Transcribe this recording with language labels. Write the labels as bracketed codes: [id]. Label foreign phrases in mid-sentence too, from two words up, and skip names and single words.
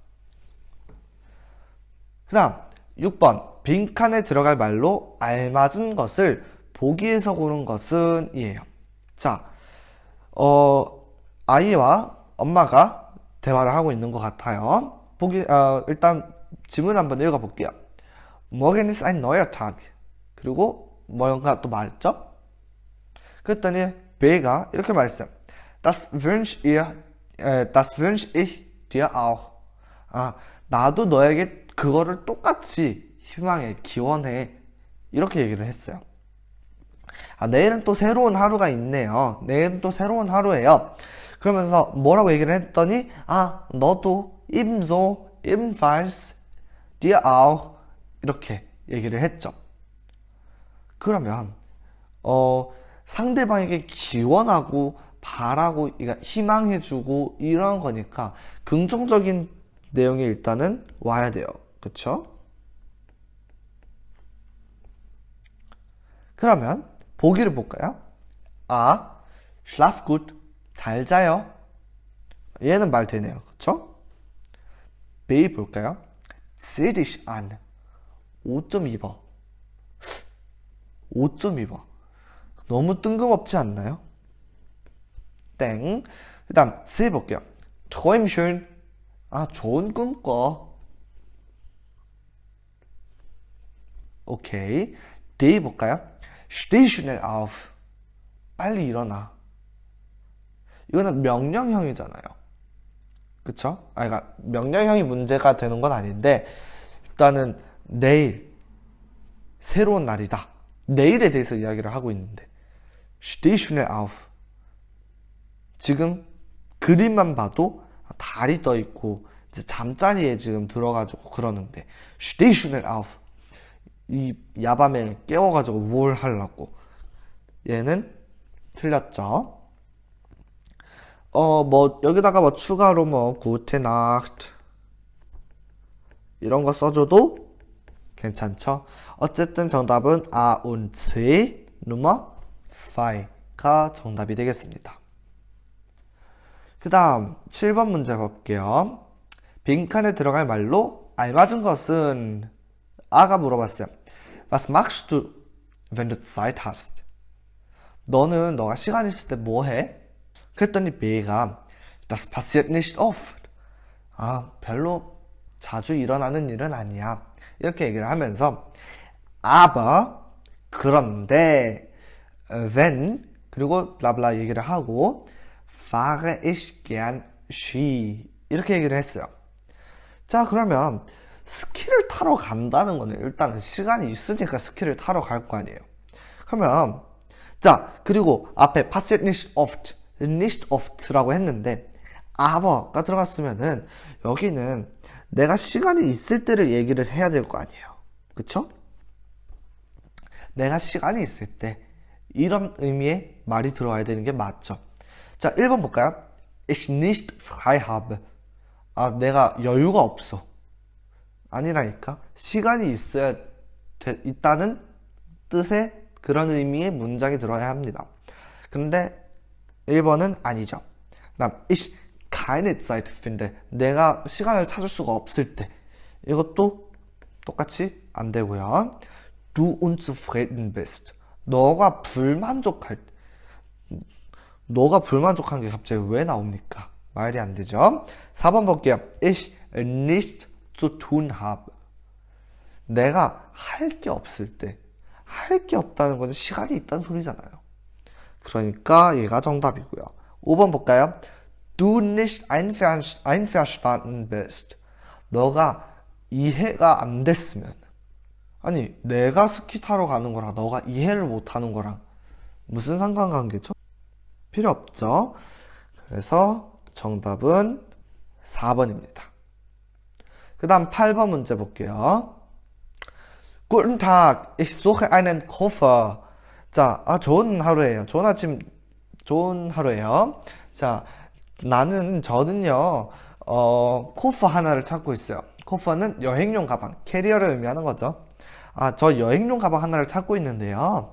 [ko] 그 다음 6번 빈칸에 들어갈 말로 알맞은 것을 보기에서 고른 것은 이에요. 자, 아이와 엄마가 대화를 하고 있는 것 같아요. 일단 지문 한번 읽어볼게요. [de] Morgen ist ein neuer Tag. [ko] 그리고 뭔가 또 말했죠? 그랬더니 베가 이렇게 말했어요. [de] Das wünsch ich dir auch. [ko] 나도 너에게 그거를 똑같이 희망해, 기원해. 이렇게 얘기를 했어요. 내일은 또 새로운 하루가 있네요. 내일은 또 새로운 하루예요. 그러면서 뭐라고 얘기를 했더니 너도 [de] ebenso, ebenfalls, dir auch [ko] 이렇게 얘기를 했죠. 그러면 상대방에게 기원하고 바라고 희망해주고 이런 거니까 긍정적인 내용이 일단은 와야 돼요. 그쵸? 그러면 보기를 볼까요? [de] schlaf gut, [ko] 잘 자요. 얘는 말 되네요. 그쵸? B 볼까요? [de] zieh dich an, [ko] 옷 좀 입어. 옷 좀 입어. 너무 뜬금없지 않나요? 땡. 그 다음 C 볼게요. [de] träum schön, [ko] 좋은 꿈 꿔. 오케이. D 볼까요? [de] steh schnell auf, [ko] 빨리 일어나. 이거는 명령형이잖아요. 그쵸? 그러니까 명령형이 문제가 되는 건 아닌데 일단은 내일 새로운 날이다. 내일에 대해서 이야기를 하고 있는데 [de] steh schnell auf. [ko] 지금 그림만 봐도 달이 떠 있고 이제 잠자리에 지금 들어가지고 그러는데 [de] steh schnell auf. [ko] 이 야밤에 깨워가지고 뭘 하려고. 얘는 틀렸죠. 여기다가 추가로 [de] gute Nacht [ko] 이런 거 써줘도 괜찮죠. 어쨌든 정답은 [de] A und C Nummer [ko] 2가 정답이 되겠습니다. 그 다음 7번 문제 볼게요. 빈칸에 들어갈 말로 알맞은 것은 A가 물어봤어요. [de] Was machst du, wenn du Zeit hast? [ko] 너가 시간 있을 때 뭐 해? 그랬더니 B가 [de] Das passiert nicht oft. [ko] 별로 자주 일어나는 일은 아니야. 이렇게 얘기를 하면서 aber 그런데 wenn 그리고 블라블라 얘기를 하고 [de] fahre ich gern Ski [ko] 이렇게 얘기를 했어요. 자, 그러면 스키를 타러 간다는 거는 일단은 시간이 있으니까 스키를 타러 갈 거 아니에요. 그러면 자, 그리고 앞에 [de] passiert nicht oft, nicht oft [ko] 라고 했는데 aber가 들어갔으면은 여기는 내가 시간이 있을 때를 얘기를 해야 될 거 아니에요. 그쵸? 내가 시간이 있을 때 이런 의미의 말이 들어와야 되는 게 맞죠. 자, 1번 볼까요? [de] Ich nicht frei habe. [ko] 내가 여유가 없어. 아니라니까. 시간이 있다는 뜻의 그런 의미의 문장이 들어야 합니다. 근데 1번은 아니죠. 그다음 [de] ich keine Zeit finde. [ko] 내가 시간을 찾을 수가 없을 때. 이것도 똑같이 안 되고요. [de] Du unzufrieden bist. [ko] 너가 불만족한 게 갑자기 왜 나옵니까? 말이 안 되죠. 4번 볼게요. [de] Ich nicht zu tun habe. [ko] 내가 할 게 없을 때, 할 게 없다는 것은 시간이 있다는 소리잖아요. 그러니까 얘가 정답이고요. 5번 볼까요? [de] Du nicht einverstanden bist. [ko] 너가 이해가 안 됐으면. 아니, 내가 스키 타러 가는 거랑 너가 이해를 못 하는 거랑 무슨 상관관계죠? 필요 없죠? 그래서 정답은 4번입니다. 그 다음 8번 문제 볼게요. [de] Guten Tag, ich suche einen Koffer. [ko] 자, 좋은 하루예요. 좋은 아침, 좋은 하루예요. 자, 저는요, 코퍼 하나를 찾고 있어요. 코퍼는 여행용 가방, 캐리어를 의미하는 거죠. 저 여행용 가방 하나를 찾고 있는데요.